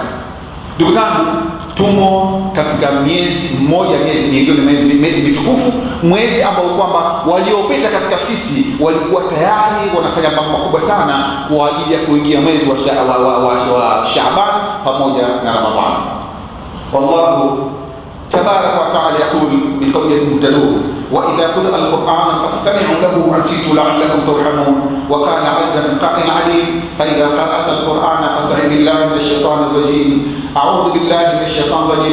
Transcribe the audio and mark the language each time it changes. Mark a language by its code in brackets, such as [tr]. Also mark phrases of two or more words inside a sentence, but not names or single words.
[sw] Ndugu zangu, tumo katika miezi mmoja, miezi mitukufu, mwezi ambao kwamba waliopita katika sisi walikuwa tayari wanafanya mambo makubwa sana kwa ajili ya kuingia mwezi wa Shaaban pamoja na Ramadhan. [ar] والله تبارك وتعالى يقول بقوله المهتدون، وإذا قرأ القرآن فاستمعوا له وأنصتوا لعلكم ترحمون. وقال عز من قائل عليم، فإذا قرأت القرآن فاستعذ بالله من الشيطان الرجيم. أعوذ بالله من الشيطان الرجيم.